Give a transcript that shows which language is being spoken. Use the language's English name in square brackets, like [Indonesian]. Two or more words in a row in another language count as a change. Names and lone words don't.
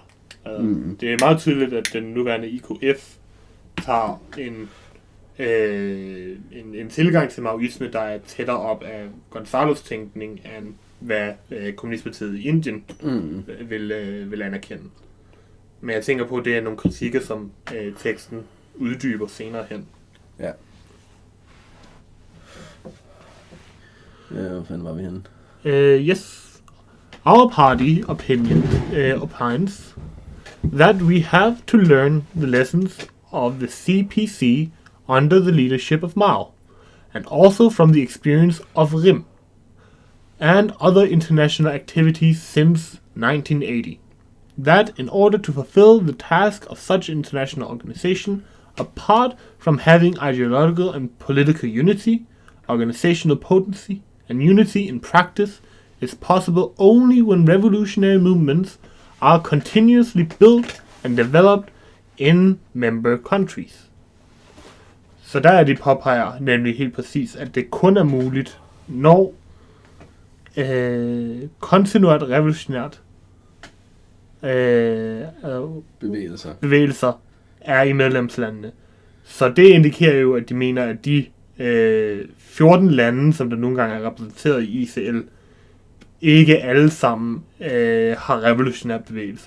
[Danish] Det er meget tydeligt, at den nuværende IKF tager en tilgang til maoisme, der er tættere op af Gonzalos tænkning, end hvad kommunistpartiet i Indien vil anerkende. Men jeg tænker på, at det er nogle kritikker, som teksten uddyber senere hen. Ja. Hvor fanden var vi henne? Yes. [English] Our party opinion opines that we have to learn the lessons of the CPC under the leadership of Mao, and also from the experience of RIM and other international activities since 1980. That in order to fulfill the task of such international organization, apart from having ideological and political unity, organizational potency, and unity in practice, is possible only when revolutionary movements are continuously built and developed in member countries. [Danish] Så der er de påpeger nemlig helt præcis, at det kun er muligt, når kontinuert revolutionært bevægelser er i medlemslandene. Så det indikerer jo, at de mener, at de 14 lande, som der nogle gange er repræsenteret i ICL, ikke alle sammen har revolutionære bevægelser.